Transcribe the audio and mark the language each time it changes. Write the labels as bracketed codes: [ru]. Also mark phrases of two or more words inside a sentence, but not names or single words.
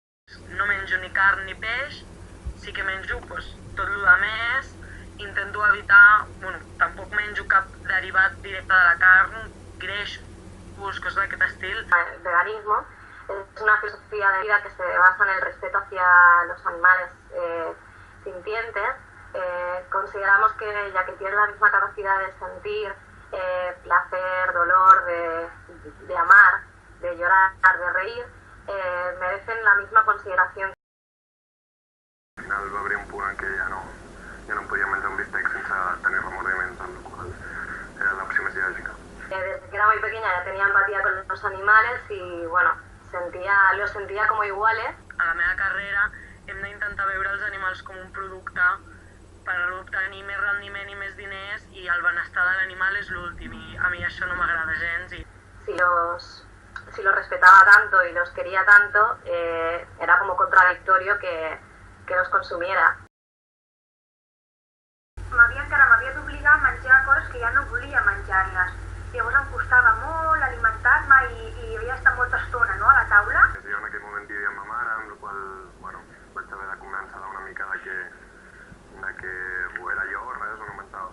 [ca] No menjo ni carn ni peix, sí que menjo tot el que més, intento evitar, tampoc menjo cap derivat directe de la carn, greixos, cosas d'aquest estil. [es] El veganismo es una filosofía de vida que se basa en el respeto hacia los animales sintientes. Consideramos que ya que tienen la misma capacidad de sentir placer, dolor, de amar, de llorar, de reír, merecen la misma consideración. [ca] Al final va haver un punt en què ja no em podia menjar un bistec sense tenir remordiments, amb la qual era l'opció més lògica. [es] Desde que era muy pequeña ya tenía empatía con los animales y bueno, los sentía como iguales. [ca] A la meva carrera hem d'intentar veure els animals com un producte per obtenir més rendiment i més diners, i el benestar de l'animal és l'últim, i a mi això no m'agrada gens. [es] Si los respetaba tanto y los quería tanto, era como contradictorio que los consumiera. [ca] M'havia d'obligar a menjar coses que ja no volia menjar-les. Llavors em costava molt alimentar-me i havia d'estar molta estona, no, a la taula. Jo en aquell moment vivia amb ma mare, amb la qual vaig haver de convèncer-la una mica de que era jo, res, no mentava.